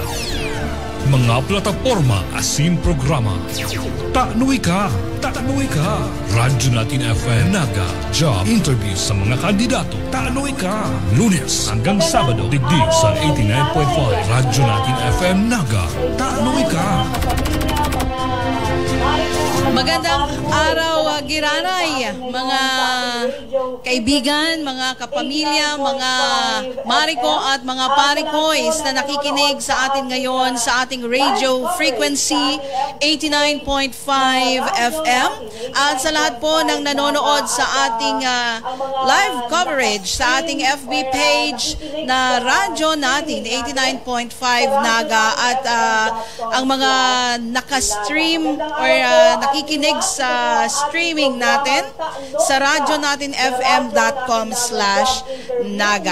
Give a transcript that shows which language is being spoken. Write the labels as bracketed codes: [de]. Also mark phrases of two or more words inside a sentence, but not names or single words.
[bik] Mga plataforma asin programa. Tanoy ka! Tanoy ka! Radyo Natin FM Naga. [en] Job interview [bik] sa mga kandidato. Tanoy ka! Lunes hanggang Sabado, digdi sa 89.5 Radyo Natin FM Naga. Tanoy ka! [tl] Magandang araw, Giranay, mga kaibigan, mga kapamilya, mga mariko at mga parikoys na nakikinig sa atin ngayon sa ating [en] radio frequency [tl] 89.5 FM at sa lahat po ng nanonood sa ating [en] live coverage [tl] sa ating [en] FB page [tl] na Radyo Natin 89.5 Naga at ang mga nakastream or nakikinig sa streaming natin sa Radyo Natin FM fm.com/naga.